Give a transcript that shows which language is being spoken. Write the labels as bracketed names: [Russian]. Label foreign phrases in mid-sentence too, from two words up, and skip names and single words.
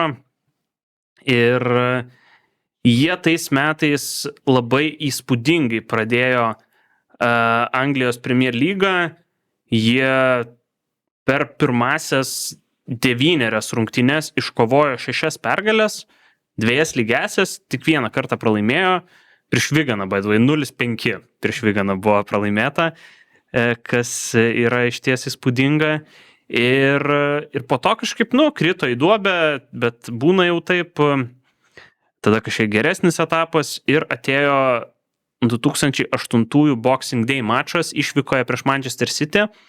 [Lithuanian] Ir jie tais metais labai įspūdingai pradėjo Anglijos Premier lygą. Jie per pirmasias 9 rungtynes iškovojo 6 pergalės, 2 lygiasias, tik 1 kartą pralaimėjo. Prieš Wiganą, [English] by the way, [Lithuanian] 0-5 prieš Wiganą buvo pralaimėta, kas yra išties įspūdinga. Ir po to kažkaip, nu, krito į duobę, bet būna jau taip. Tada kažkiek geresnis etapas ir atėjo 2008 Boxing Day mačas išvykoje prieš Manchester City.